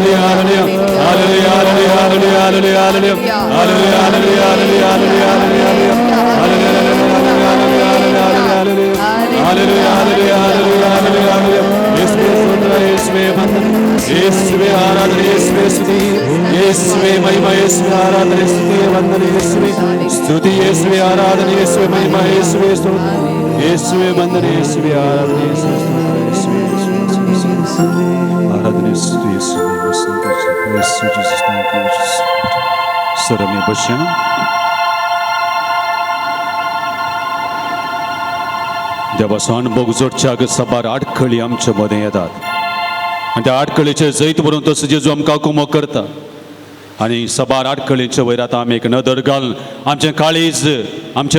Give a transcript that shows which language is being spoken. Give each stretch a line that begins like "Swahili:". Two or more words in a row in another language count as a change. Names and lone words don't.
Konkani: यीशुवे आराधना यीशुवे स्तुति यीशुवे महिमा यीशुवे आराधना स्तुति वंदन यीशुवे स्तुति यीशुवे आराधना यीशुवे महिमा यीशुवे स्तुति यीशुवे वंदन यीशुवे आराधना यीशुवे स्तुति यीशुवे आराधना स्तुति यीशुवे यीशु जीसस
English: thank you Jesus
Konkani: सरमे बशा देवाचो अनुभव जोडच्या सबार आडखळी आमच्या मध्ये येतात आणि त्या आडखळीचे जैत भरून तसं जेजू आमकां कुमो करता आणि सबार आडखळीच्या वयर आतां आमी एक नदर घालून आमचें काळीज आमचें